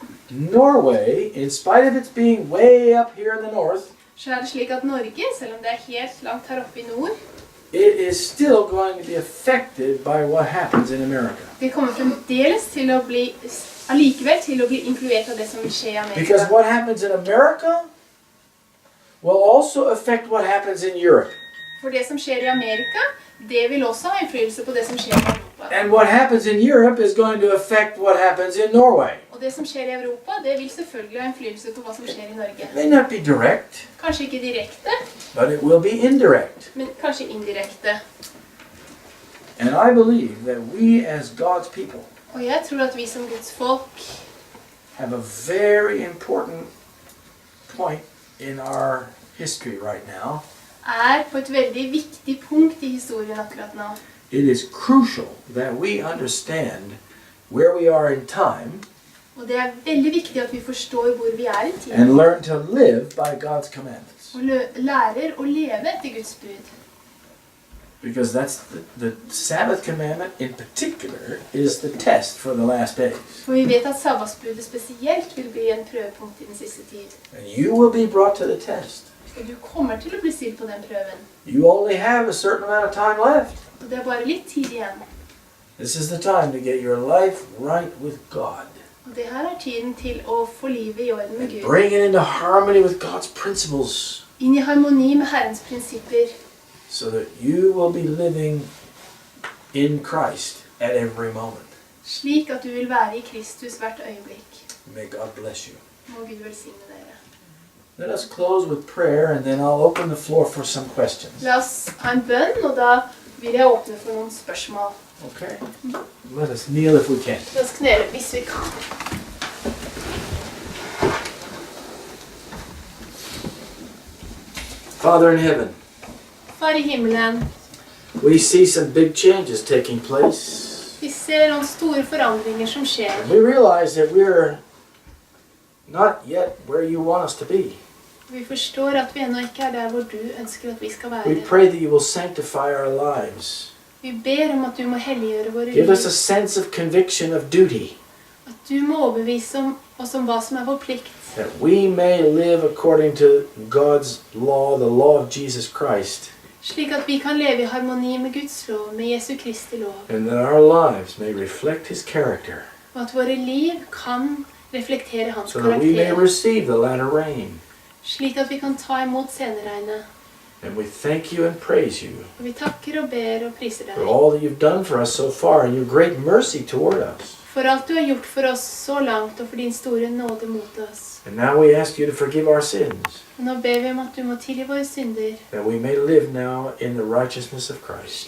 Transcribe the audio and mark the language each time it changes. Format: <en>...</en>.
<en>Norway, in spite of its being way up here in the north,</en> <no>så er det slik at Norge, selv om det er helt langt her oppe i nord,</no> <en>it is still going to be affected by what happens in America.</en> <no>det kommer fremdeles til å bli, allikevel til å bli influert av det som vil skje i</no> <en>Because</en> <no>Amerika.</no> <en>what happens in America will also affect what happens in Europe.</en> <no>For det som skjer i Amerika, det vil også ha innflytelse på det som skjer i Europa.</no> <en>And what happens in Europe is going to affect what happens in Norway.</en> <no>Og det som skjer i Europa, det vil selvfølgelig ha innflytelse på hva som skjer i Norge.</no> <en>It may not be direct,</en> <no>Kanskje ikke direkte,</no> <en>but it will be indirect.</en> <no>men kanskje indirekte.</no> <en>And I believe that we as God's people</en> <no>Og jeg tror at vi som Guds folk</no> <en>have a very important point in our history right now.</en> <no>er på et veldig viktig punkt i historien akkurat nå.</no> <en>It is crucial that we understand where we are in time</en> <no>Og det er veldig viktig at vi forstår hvor vi er i tiden.</no> <en>and learn to live by God's commandments.</en> <no>Og lærer å leve etter Guds bud.</no> <en>Because that's the Sabbath commandment in particular is the test for the last days.</en> <no>For vi vet at sabbatsbudet spesielt vil bli en prøvepunkt i den siste tid.</no> <en>And you will be brought to the test.</en> <no>Og du kommer til å bli stilt på den prøven.</no> <en>You only have a certain amount of time left.</en> <no>Og det er bare litt tid igjen.</no> <en>This is the time to get your life right with God.</en> <no>Og det her er tiden til å få livet i orden med</no> <en>And</en> <no>Gud.</no> <en>bring it into harmony with God's principles</en> <no>Inn i harmoni med Herrens prinsipper.</no> <en>so that you will be living in Christ at every moment.</en> <no>Slik at du vil være i Kristus hvert øyeblikk.</no> <en>May God bless you.</en> <no>Må Gud velsigne dere.</no> <en>Let us close with prayer and then I'll open the floor for some questions.</en> <no>La oss ha en bønn, og da vil jeg åpne for noen spørsmål.</no> <en>Okay? Let us kneel if we can.</en> <no>La oss knele hvis vi kan.</no> <en>Father in heaven,</en> <no>Far i himmelen,</no> <en>we see some big changes taking place.</en> <no>vi ser noen store forandringer som skjer.</no> <en>We realize that we're not yet where you want us to be.</en> <no>Vi forstår at vi ennå ikke er der hvor du ønsker at vi skal</no> <en>We</en> <no>være.</no> <en>pray that you will sanctify our lives.</en> <no>Vi ber om at du må helliggjøre våre</no> <en>Give</en> <no>liv.</no> <en>us a sense of conviction of duty,</en> <no>At du må overbevise oss om hva som er vår plikt.</no> <en>that we may live according to God's law, the law of Jesus Christ,</en> <no>Slik at vi kan leve i harmoni med Guds lov, med Jesu Kristi lov.</no> <en>and that our lives may reflect His character,</en> <no>Og at våre liv kan reflektere hans</no> <en>so that we may</en> <no>karakter.</no> <en>receive the latter rain.</en> <no>Slik at vi kan ta imot senregnet.</no> <en>And we thank you and praise you</en> <no>Og vi takker og ber og priser</no> <en>for</en> <no>deg.</no> <en>all that you've done for us so far and your great mercy toward us.</en> <no>For alt du har gjort for oss så langt, og for din store nåde mot oss.</no> <en>And now we ask you to forgive our sins,</en> <no>Og nå ber vi om at du må tilgi våre synder,</no> <en>that we may live now in the righteousness of Christ.</en>